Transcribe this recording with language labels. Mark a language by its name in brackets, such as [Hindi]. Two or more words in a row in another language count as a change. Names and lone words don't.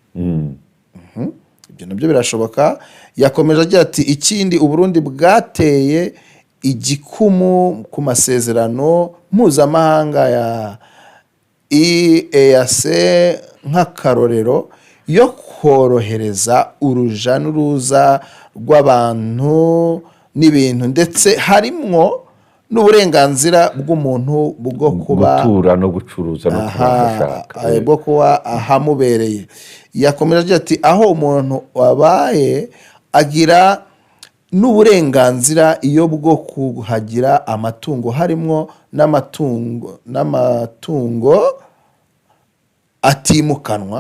[Rundi] Ibyo nabyo birashoboka. Yakomeje agira ati ikindi Uburundi bwateye igikumu ku masezerano mpuzamahanga ya EAC nk'akarorero yo korohereza uruja n'uruza rw'abantu n'ibintu, ndetse harimwo n'uburenganzira bw'umuntu bwo kuba gutura no gucuruza no kubashaka, bwo kuba ahamubereye. Yakomeje agira ati aho umuntu wabaye agira n'uburenganzira iyo bwo kuhagira amatungo, harimwo n'amatungo atimukanwa.